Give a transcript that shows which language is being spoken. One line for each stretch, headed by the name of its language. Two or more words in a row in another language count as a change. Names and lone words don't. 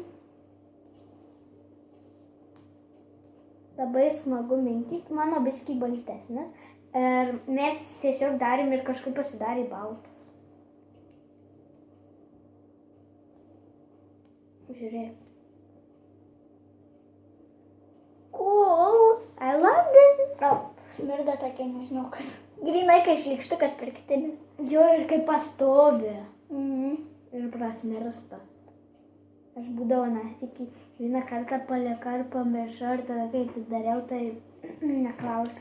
Lithuanian: Labai smagu minkyti, mano biskį baltesnis. Ir mes tiesiog darėm ir kažkaip pasidarė baltas. Žiūrėk. Cool.
English: I love this.
Lithuanian: Smirda tokia, nežinau kas. Grynai, kai šlykštukas pirktinis. Jo, ir kaip pastovi. Ir prasmirsta. Aš būdavo nasikį. Vieną kartą palika ir pamiršau ir tada, kai tai dariau, tai neklauskit.